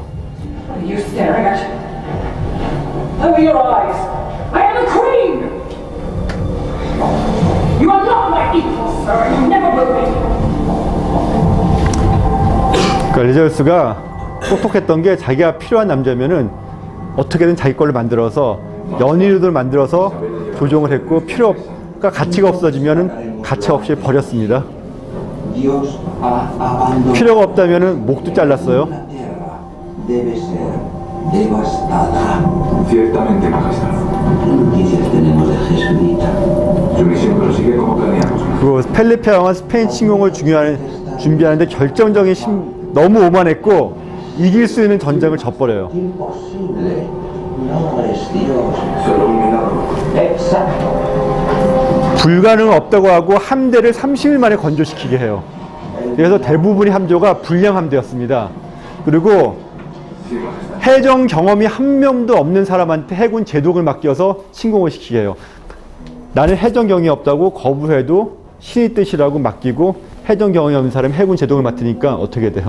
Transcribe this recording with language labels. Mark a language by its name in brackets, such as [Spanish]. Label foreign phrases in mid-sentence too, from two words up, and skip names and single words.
[English] What are you staring at? Open your eyes. I am the Queen. You are not my equal, sir. You never will be. [Korean] 그러니까 엘리자베스가 똑똑했던 게 자기가 필요한 남자면은 어떻게든 자기 걸로 만들어서 연인으로 만들어서 조종을 했고 가치가 없어지면은 가치 없이 버렸습니다. [Spanish] Dios ha abandonado [Korean] 필요가 없다면은 목도 잘랐어요. [Spanish] la tierra. Debe ser devastada. Ciertamente, Majestad. ¿Qué noticias tenemos de Jesuita? Su misión prosigue como planeamos. [Korean] 그 펠리페 왕은 스페인 침공을 준비하는데 결정적인 너무 오만했고 이길 수 있는 전쟁을 져버려요. [Spanish] Imposible. No es Dios. Solo un milagro. Exacto. [Korean] 불가능 없다고 하고 함대를 30일 만에 건조시키게 해요. 그래서 대부분의 함조가 불량 함대였습니다. 그리고 해정 경험이 한 명도 없는 사람한테 해군 제독을 맡겨서 침공을 시키게 해요. 나는 해정 경험이 없다고 거부해도 신의 뜻이라고 맡기고 해정 경험이 없는 사람이 해군 제독을 맡으니까 어떻게 돼요?